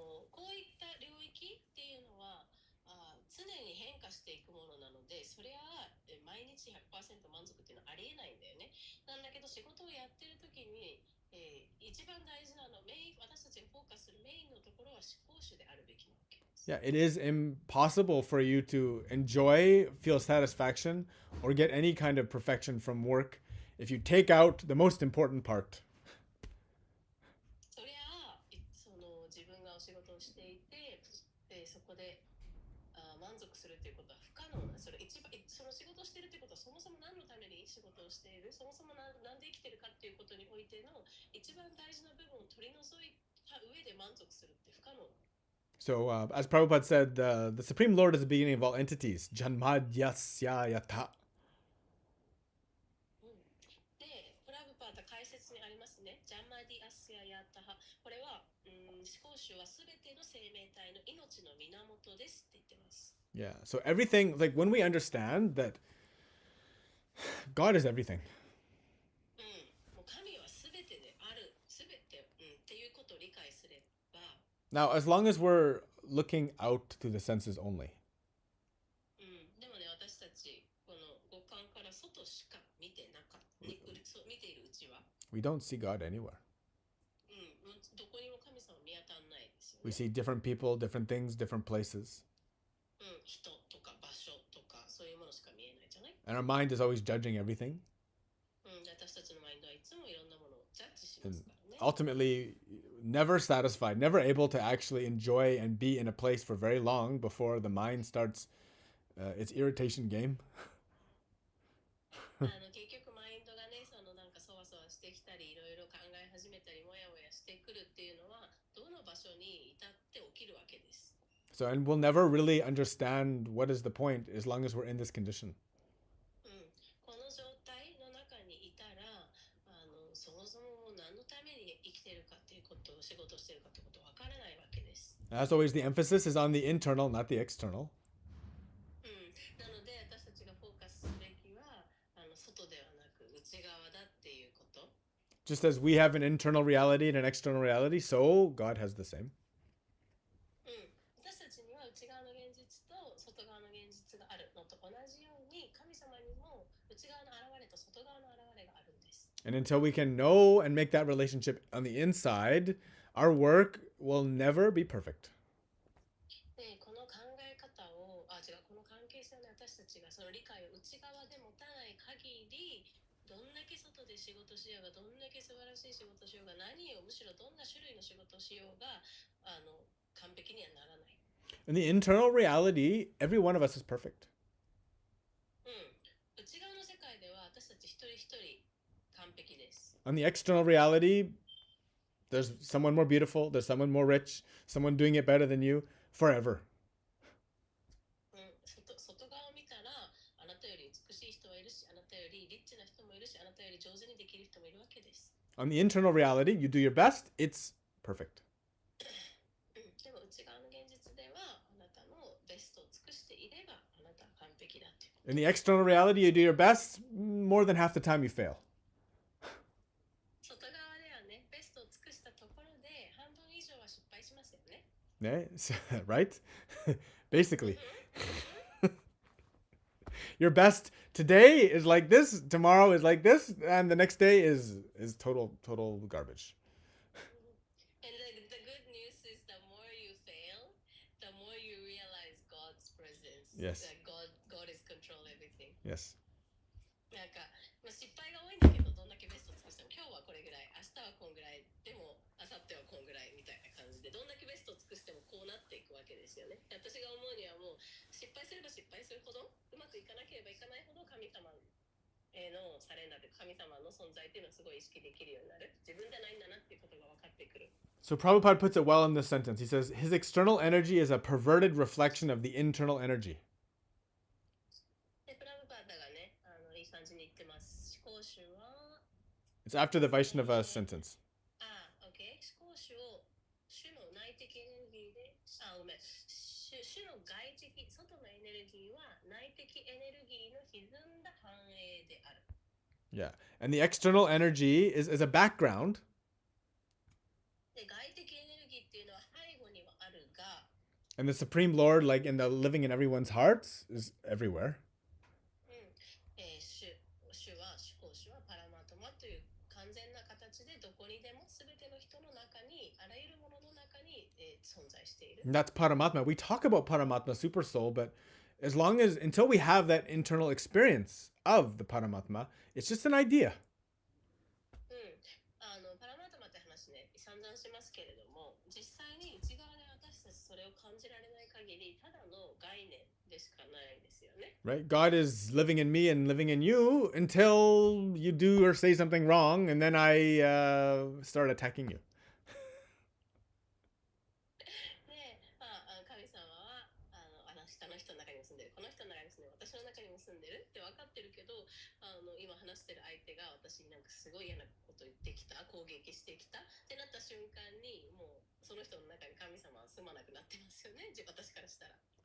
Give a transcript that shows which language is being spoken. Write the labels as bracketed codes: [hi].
[ja] こういった領域っていうのは常に変化していくものなので、それは毎日 100% 満足っていうのはありえないんだよね。なんだけど仕事をやってる時に、一番大事な私たちがフォーカスするメインのところは思考主であるべきなわけです。 [en] Yeah, it is impossible for you to enjoy, feel satisfaction, or get any kind of perfection from work if you take out the most important part. [ja] そりゃ自分がお仕事をしていて、そこで満足するということは不可能な。その仕事をしているということはそもそも何のために仕事をしている、そもそもなんで生きてるかっていうことにおいての一番大事な部分を取り除いた上で満足するって不可能。 [en] So, as Prabhupada said, the Supreme Lord is the beginning of all entities. [sa] Janmadhyasya yatha. [ja] で、プラブパバータ解説にありますね。ジャマディアスヤヤタハ。これは、思考集はすべての生命体の命の源ですって言ってます。 [en] Yeah. So everything, like when we understand that God is everything. [ja] もう神はすべてである、すべて、っていうことを理解すれば。 [en] Now, as long as we're looking out through the senses only. [ja] でもね、私たちこの五感から外しか見てなかった、見ているうちは。 [en] We don't see God anywhere. [ja] どこにも神様見当たんないですよね。 [en] We see different people, different things, different places. [ja] 人とか場所とかそういうものしか見えないじゃない？ [en] And our mind is always judging everything. [ja] 私たちのマインドはいつもいろんなものをジャッジしま [en] And [ja] すからね。 [en] ultimately, never satisfied, never able to actually enjoy and be in a place for very long before the mind starts its irritation game. [ja] 結局マインドがね、そのなんかそわそわしてきたり、いろいろ考え始めたり、もやもやしてくるっていうのは、どの場所に至って起きるわけです。 [en] So, and we'll never really understand what is the point as long as we're in this condition. [ja] この状態の中にいたら、そもそも何のために生きてるかっていうことを、仕事してるかってことわからないわけです。 [en] As always, the emphasis is on the internal, not the external. [ja] なので私たちがフォーカスすべきは外ではなく内側だっていうこと。 [en] Just as we have an internal reality and an external reality, so God has the same. [ja] 私たちには内側の現実と外側の現実があるのと同じように、神様にも内側の現れと外側の現れがあるんです。 [en] And until we can know and make that relationship on the inside, our work will never be perfect. [ja] で、この考え方を、この関係性をね、私たちがその理解を内側で持たない限り、どんだけ外で仕事しようが、どんだけ素晴らしい仕事しようが、むしろどんな種類の仕事をしようが、完璧にはならない。 [en] In the internal reality, every one of us is perfect. [ja] 内側の世界では私たち一人一人完璧です。 [en] On the external reality, there's someone more beautiful, there's someone more rich, someone doing it better than you, forever. [ja] 外側を見たら、あなたより美しい人はいるし、あなたよりリッチな人もいるし、あなたより上手にできる人もいるわけです。 [en] On the internal reality, you do your best, it's perfect. [ja] でも内側の現実では、あなたのベストを尽くしていれば、あなたは完璧だって。 [en] In the external reality, you do your best, more than half the time you fail. [ja] 外側ではね、ベストを尽くしたところで、半分以上は失敗しますよね。 [en] Right? Basically. Your best today is like this, tomorrow is like this, and the next day is total garbage. And the good news is the more you fail, the more you realize God's presence. Yes. That God is control everything. Yes. [ja] なんか、失敗が多いんだけど、どんだけベストを尽くしても、今日はこれぐらい、明日はこんぐらい、でも、明後日はこんぐらいみたいな感じで、どんだけベストを尽くしてもこうなっていくわけですよね。私が思うにはもう、失敗すれば失敗するほど、うまくいかなければいかないほど、神様へのサレンダーで神様の存在っていうのをすごい意識できるようになる。自分じゃないんだなっていうことが分かってくる。 [en] So Prabhupada puts it well in this sentence. He says, his external energy is a perverted reflection of the internal energy. [ja] で、プラブパーダがね、いい感じに言ってます。思考集は、 [en] It's after the Vaishnava sentence. OK。 [ja] 思考集を主の内的エネルギーで、ごめん。主の外的、外のエネルギーは内的エネルギーの歪んだ反映である。 [en] Yeah. And the external energy is a background. [ja] で、外的エネルギーっていうのは背後にはあるが、 [en] And the Supreme Lord, like in the living in everyone's hearts, is everywhere. [ja] 主は、思考主はパラマートマという完全な形でどこにでも全ての人の中に、あらゆるものの中に、存在している。 [en] And that's Paramatma. We talk about Paramatma, Super Soul, but until we have that internal experience of the Paramatma, it's just an idea. [ja] パラマートマって話ね、散々しますけれども、実際に内側で私たちそれを感じられない限り、ただの概念でしかないですよね。 [en] Right? God is living in me and living in you until you do or say something wrong, and then I start attacking you. [ja] で、神様はあの人の中にも住んでる、この人の中にも住んでる、私の中にも住んでるって分かってるけど、今話話してる相手が私になんかすごい嫌なこと言ってきた、攻撃してきたってなった瞬間に、もうその人の中に神様は住まなくなってますよね、私からしたら。